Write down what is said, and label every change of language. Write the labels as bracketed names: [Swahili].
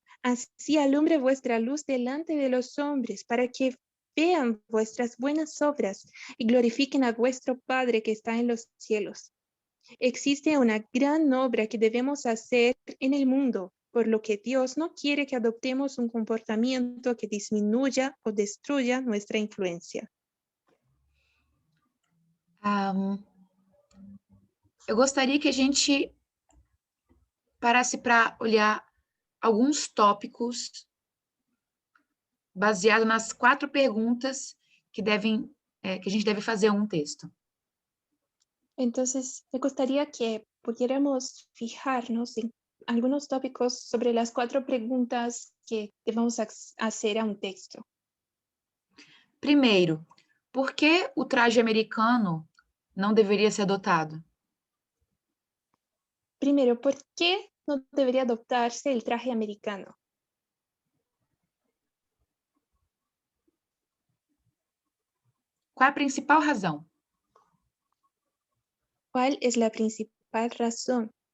[Spanish] Así alumbre vuestra luz delante de los hombres, para que vean vuestras buenas obras y glorifiquen a vuestro Padre que está en los cielos. Existe una gran obra que debemos hacer en el mundo, por lo que Dios no quiere que adoptemos un comportamiento que disminuya o destruya nuestra influencia. [Portuguese] Eu gostaria que a gente parasse para olhar alguns tópicos baseado nas 4 perguntas que a gente deve fazer a um texto. [Spanish] Entonces, me gustaría que pudiéramos fijarnos en algunos tópicos sobre las 4 preguntas que debemos hacer a un texto. [Portuguese] Primeiro, por que o traje americano não deveria ser adotado? [Spanish] Primero, ¿por qué no debería adoptarse el traje americano? [Portuguese] Qual a principal razão? [Spanish] ¿Cuál es la principal razón?